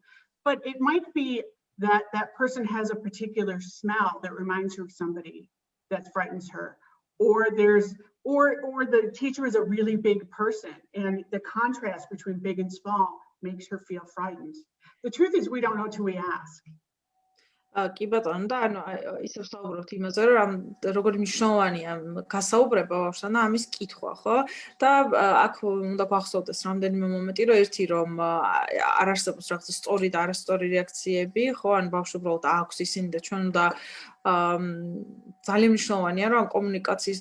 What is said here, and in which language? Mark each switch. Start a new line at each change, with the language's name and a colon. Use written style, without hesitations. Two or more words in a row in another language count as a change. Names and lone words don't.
English: But it might be that that person has a particular smell that reminds her of somebody that frightens her, or the teacher is a really big person, and the contrast between big and small makes her feel frightened. The truth is, we don't know till we ask.
Georgian: კი ბატონო და ანუ ისევ საუბრობთ იმაზე რომ როგორი მნიშვნელოვანია გასაუბრება ბავშვთან და ამის კითხვა ხო და აქ უნდა გვახსოვდეს რამდენიმე მომენტი რომ ერთი რომ არ არსებობს რაღაცა სწორი და არასწორი რეაქციები ხო ან ბავშვს უბრალოდ აქვს ისინი და ჩვენ უნდა ძალიან მნიშვნელოვანია რომ ამ კომუნიკაციის